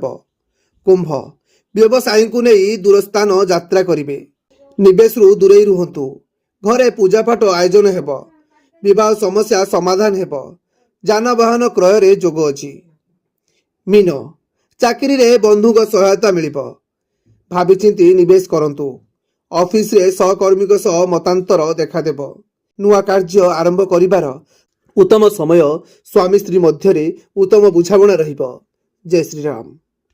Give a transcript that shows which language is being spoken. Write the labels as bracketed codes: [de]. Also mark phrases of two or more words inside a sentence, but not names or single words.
[or] କୁମ୍ଭ ବ୍ୟବସାୟୀ କୁ ନାହିଁ ଦୂରସ୍ଥାନ ଯାତ୍ରା କରିବେ, ନିବେଶ ରୁ ଦୂରେଇ ରୁହନ୍ତୁ, ଘରେ ପୂଜାପାଠ ଆୟୋଜନ ହେବ, ବିବାହ ସମସ୍ୟା ସମାଧାନ ହେବ, ଯାନବାହନ କ୍ରୟ ରେ ଯୋଗ ଅଛି। ମୀନ ଚାକିରି ରେ ବନ୍ଧୁଙ୍କ ସହାୟତା ମିଳିବ, ଭାବିଚିନ୍ତି ନିବେଶ କରନ୍ତୁ, ଅଫିସ ରେ ସହକର୍ମୀ ସହ ମତାନ୍ତର ଦେଖାଦେବ, ନୂଆ କାର୍ଯ୍ୟ ଆରମ୍ଭ କରିବାର ଉତ୍ତମ ସମୟ, ସ୍ୱାମୀ ସ୍ତ୍ରୀ ମଧ୍ୟ ଉତ୍ତମ ବୁଝାମଣା ରହିବ। ଜୟ ଶ୍ରୀ ରାମ।